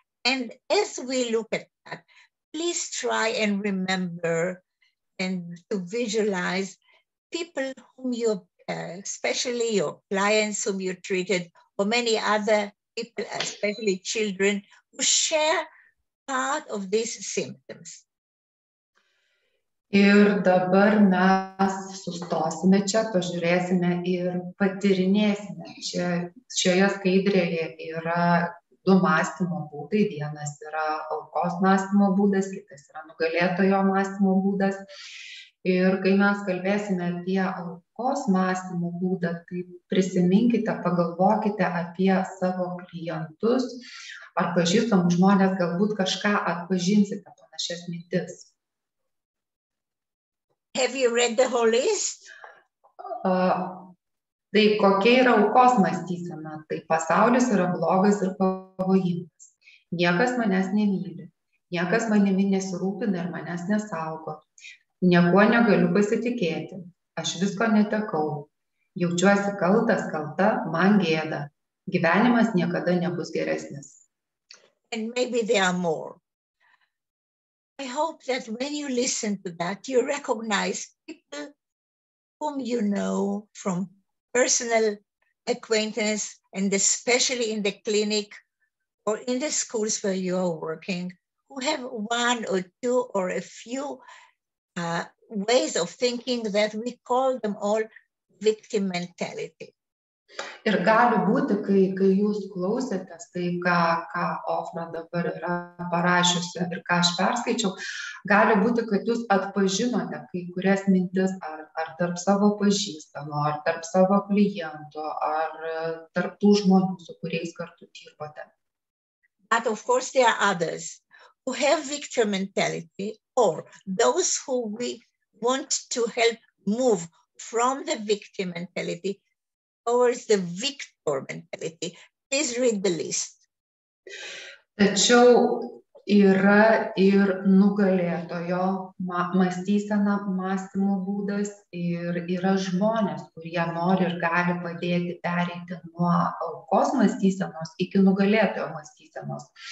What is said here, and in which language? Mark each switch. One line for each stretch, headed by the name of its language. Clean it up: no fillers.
English: And as we look at that, please try and remember and to visualize people whom you, especially your clients whom you treated, or many other people, especially children, who share part of these symptoms.
Lithuanian: Ir dabar mes sustosime čia, pažiūrėsime ir patyrinėsime. Šioje skaidrėje yra du mąstymo būdai. Vienas yra aukos mąstymo būdas, kitas yra nugalėtojo mąstymo būdas. Ir kai mes kalbėsime apie aukos mąstymo būdą, tai prisiminkite, pagalvokite apie savo klientus ar pažįstamus žmonės, galbūt kažką atpažinsite panašias mintis.
English: Have you read the whole list?
Lithuanian: Tai kokia yra aukos mąstysena? Tai pasaulis yra blogas ir pavojingas. Niekas manęs nemyli, niekas manimi nesirūpina ir manęs nesaugo. Niekuo negaliu pasitikėti, aš visko netekau. Jaučiuosi kaltas, kalta, man gėda. Gyvenimas niekada nebus geresnis.
English: And maybe there are more. I hope that when you listen to that, you recognize people whom you know from personal acquaintance, and especially in the clinic or in the schools where you are working, who have one or two or a few ways of thinking that we call them all victim mentality.
Lithuanian: Ir gali būti, kai jūs klausėtės, tai ką Ofra dabar yra parašiusi ir ką aš perskaičiau, gali būti, kad jūs atpažinote kai kurias mintis ar tarp savo pažįstamų, ar tarp savo klientų, ar tarp tų žmonių, su kuriais kartu dirbote.
English: But of course there are others who have victim mentality, or those who we want to help move from the victim mentality towards the victor mentality. Please read the list.
Lithuanian: Tačiau yra ir nugalėtojo mąstysena, mąstymo būdas, ir yra žmonės, kurie nori ir gali padėti pereiti nuo aukos mąstysenos iki nugalėtojo mąstysenos.